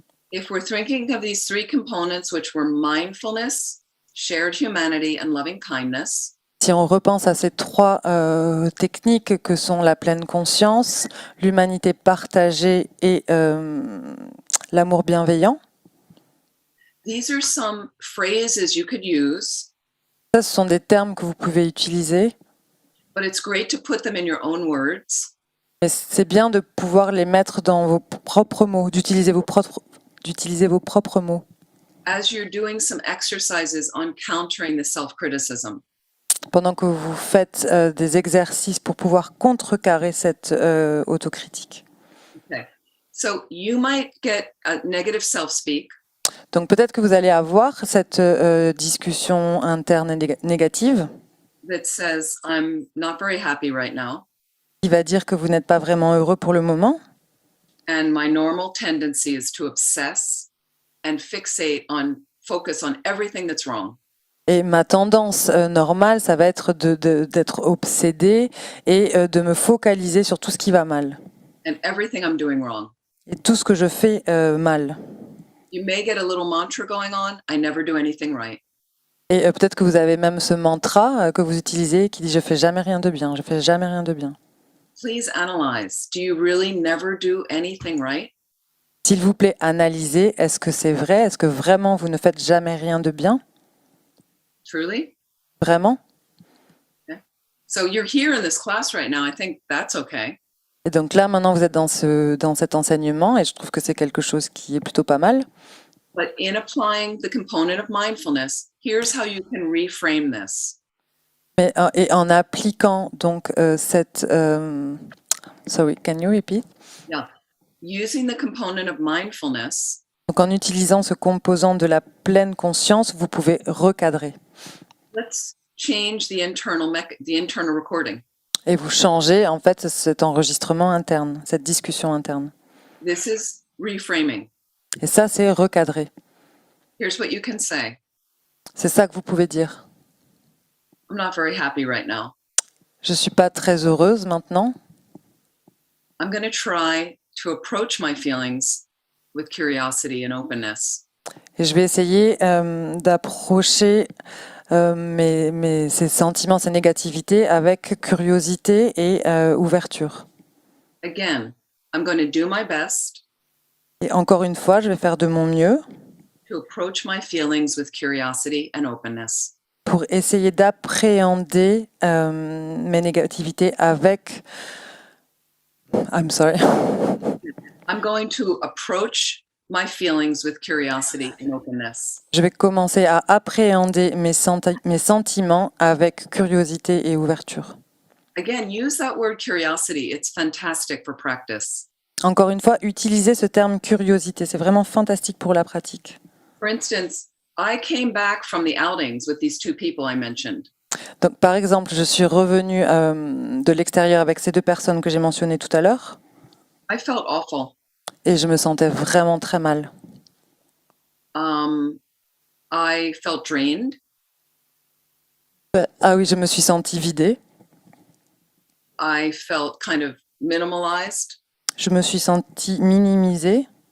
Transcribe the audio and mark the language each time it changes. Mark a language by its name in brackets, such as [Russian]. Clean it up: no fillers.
[English] If we're thinking of these three components, which were mindfulness, shared humanity, and loving kindness, [French] Si on repense à ces trois techniques que sont la pleine conscience, l'humanité partagée et l'amour bienveillant, [English] these are some phrases you could use, [French] ça, ce sont des termes que vous pouvez utiliser. [English] but it's great to put them in your own words. [French] Mais c'est bien de pouvoir les mettre dans vos propres mots, d'utiliser vos propres mots. [English] As you're doing some exercises on countering the self-criticism. [French] Pendant que vous faites des exercices pour pouvoir contrecarrer cette autocritique. [English] Okay. So you might get a negative self-speak, [French] Donc peut-être que vous allez avoir cette discussion interne et négative [English] that says, I'm not very happy right now, [French] qui va dire que vous n'êtes pas vraiment heureux pour le moment. [English] and my normal tendency is to obsess and focus on everything that's wrong. [French] Et ma tendance normale, ça va être d'être obsédée et de me focaliser sur tout ce qui va mal [English] And everything I'm doing wrong. [French] et tout ce que je fais mal. [English] You may get a little mantra going on, I never do anything right. [French] Et peut-être que vous avez même ce mantra que vous utilisez qui dit « je fais jamais rien de bien, je fais jamais rien de bien ». [English] Please analyze. Do you really never do anything right? [French] S'il vous plaît, analysez, est-ce que c'est vrai? Est-ce que vraiment vous ne faites jamais rien de bien? [English] Truly? [French] Vraiment? [English] So you're here in this class right now. I think that's okay. [French] Et donc là, maintenant, vous êtes dans cet enseignement et je trouve que c'est quelque chose qui est plutôt pas mal. [English] But in applying the component of mindfulness, here's how you can reframe this. [French] Mais, et en appliquant donc cette... [English] sorry, can you repeat? Yeah. Using the component of mindfulness, [French] Donc en utilisant ce composant de la pleine conscience, vous pouvez recadrer. [English] let's change the internal recording. [French] Et vous changez en fait cet enregistrement interne, cette discussion interne. [English] This is reframing. [French] Et ça, c'est recadrer. [English] Here's what you can say. [French] C'est ça que vous pouvez dire. [English] I'm not very happy right now. [French] Je suis pas très heureuse maintenant. [English] I'm going to try to approach my feelings with curiosity and openness. [French] Et je vais essayer d'approcher ces sentiments, ces négativités avec curiosité et ouverture. [English] Again, I'm going to do my best [French] Et encore une fois, je vais faire de mon mieux [English] to approach my feelings with curiosity and openness. [French] pour essayer d'appréhender mes négativités avec... [English] I'm sorry. I'm going to approach my feelings with curiosity and openness. [French] Je vais commencer à appréhender mes sentiments avec curiosité et ouverture. [English] Again, use that word curiosity. It's fantastic for practice. [French] Encore une fois, utilisez ce terme curiosité. C'est vraiment fantastique pour la pratique. [English] For instance, I came back from the outings with these two people I mentioned. [French] Donc, par exemple, je suis revenue de l'extérieur avec ces deux personnes que j'ai mentionnées tout à l'heure [English] I felt awful. [French] et je me sentais vraiment très mal. [English] I felt drained. [French] Ah oui, je me suis sentie vidée. [English] I felt kind of minimalized, [French] Je me suis sentie minimisée,